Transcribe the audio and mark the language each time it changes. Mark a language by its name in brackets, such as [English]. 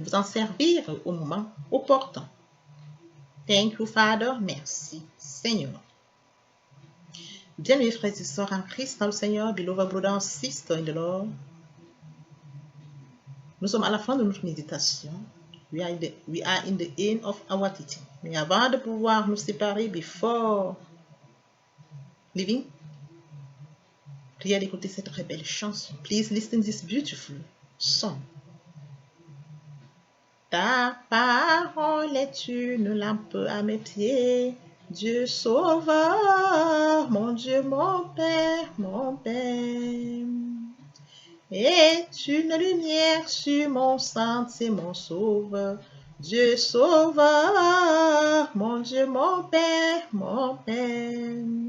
[French] Vous en servir au moment opportun. [English] Thank you, Father. [French] Merci, Seigneur. Bien, mes frères et sœurs en Christ, dans le Seigneur, [English] beloved brother and sister in the Lord, [French] nous sommes à la fin de notre méditation. [English] We are in the end of our teaching. [French] Mais avant de pouvoir nous séparer, [English] before leaving, [French] priez d'écouter cette très belle chanson. [English] Please listen to this beautiful song. [French] Ta parole est une lampe à mes pieds, Dieu sauveur, mon Dieu, mon Père, mon Père. Est une lumière sur mon sentier, mon sauveur, Dieu sauveur, mon Dieu, mon Père, mon Père.